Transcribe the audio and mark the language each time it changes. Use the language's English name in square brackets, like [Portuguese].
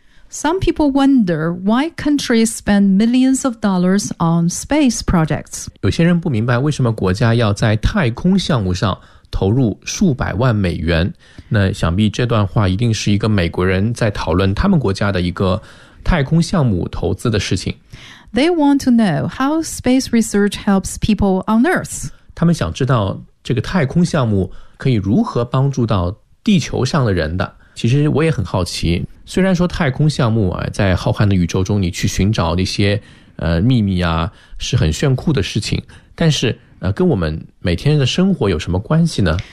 [English] Some people wonder why countries spend millions of dollars on space projects. [Chinese] 有些人不明白为什么国家要在太空项目上投入数百万美元。那想必这段话一定是一个美国人在讨论他们国家的一个太空项目投资的事情。 [English] They want to know how space research helps people on Earth. [Chinese] 他们想知道这个太空项目可以如何帮助到地球上的人的。其实我也很好奇，虽然说太空项目啊，在浩瀚的宇宙中你去寻找那些秘密啊是很炫酷的事情，但是跟我们每天的生活有什么关系呢？